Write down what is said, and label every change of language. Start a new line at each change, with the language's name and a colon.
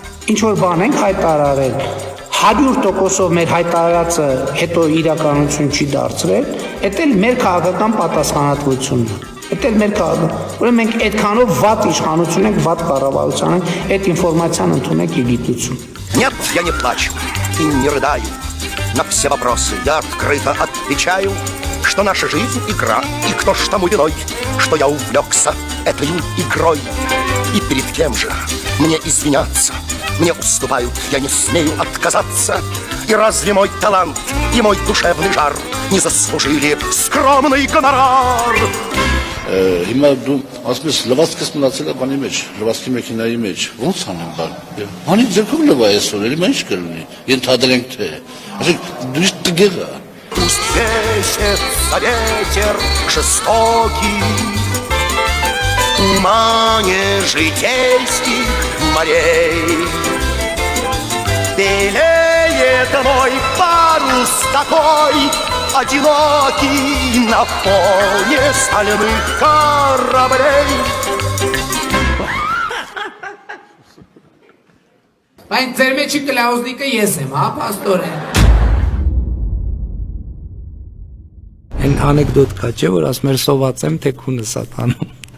Armenian: ինչ որ բան ենք հայտարարել, 100%-ով մեր հայտարարածը հետո իրականություն չի դարձրել, դա էլ մեր քաղաքական պատասխանատվությունն է։ Դա էլ մեր քաղաքական, ուրեմն մենք այդքանով վատ իշխանություն ենք, վատ կառավարություն ենք, այդ ինֆորմացիան ընդունեք ի գիտություն։
Russian: Нет, я не плачу и не рыдаю. На все вопросы я открыто отвечаю, что наша жизнь игра, и кто ж тому виной, что я увлекся этой игрой. И перед кем же мне извиняться? Мне уступают, я не смею отказаться. И разве мой талант и мой душевный жар не заслужили скромный гонорар?
Armenian: Հիմա դու ասես լվացքս մնացել է բանի մեջ, լվացքի մեքենայի մեջ, ո՞նց անեմ բան։ Հանի ձերքում լվա այսօր, էլի ինչ կլինի։ Ենթադրենք թե, ասեք դու տգեղա։
Russian: Пусть весится ветер жестокий в тумане житейских морей. Белеет мой парус такой, одинокий на фоне стальных кораблей.
Armenian: Բայց ձեր մեջի կլաուզնիկը ես եմ, հա, պաստորեն։ Այն անեկդոտ կա, չէ, որ ասում էր սոված եմ, թե քունը սատանում։